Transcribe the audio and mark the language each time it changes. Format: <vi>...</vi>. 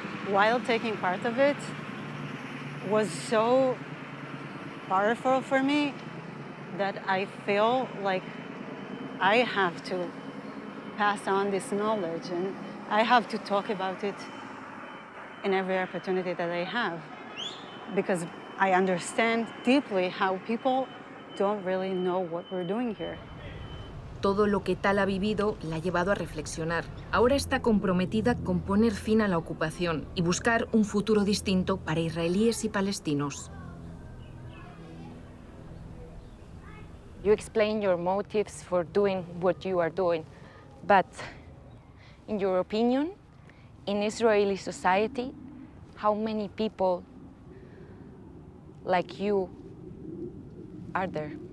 <en>While taking part of it was so powerful for me that I feel like I have to pass on this knowledge and I have to talk about it in every opportunity that I have, because I understand deeply how people don't really know what we're doing here.</en> <es>Todo lo que Tal ha vivido la ha llevado a reflexionar. Ahora está comprometida con poner fin a la ocupación y buscar un futuro distinto para israelíes y palestinos.</es> <en>You explain your motives for doing what you are doing, but in your opinion, in Israeli society, how many people like you are there?</en>